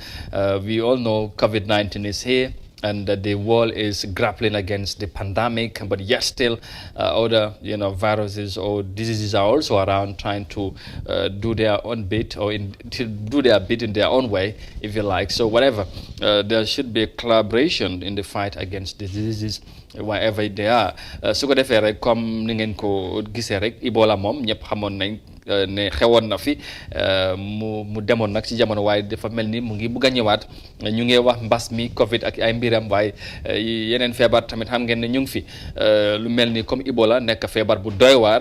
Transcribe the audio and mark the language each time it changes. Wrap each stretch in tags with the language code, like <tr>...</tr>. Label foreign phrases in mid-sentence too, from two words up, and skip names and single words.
<en>We all know COVID-19 is here, and that the world is grappling against the pandemic, but yet still other viruses or diseases are also around, trying to do their own bit, or do their bit in their own way, if you like. So whatever, there should be a collaboration in the fight against diseases wherever they are.</en> <wo>Su ko defee rek comme ni ngeen ko gisee rek Ebola moom ñëpp xamoon nañ ne xewoon na fi mu demoon nag ci jamono, waaye dafa mel ni mu ngi bugg a ñëwaat. ñu ngi wax mbas mi Covid ak ay mbiram, waaye yeneen feebar tamit xam ngeen ne ñu ngi fi, lu mel ni comme Ebola nekk feebar bu doy waar.</wo>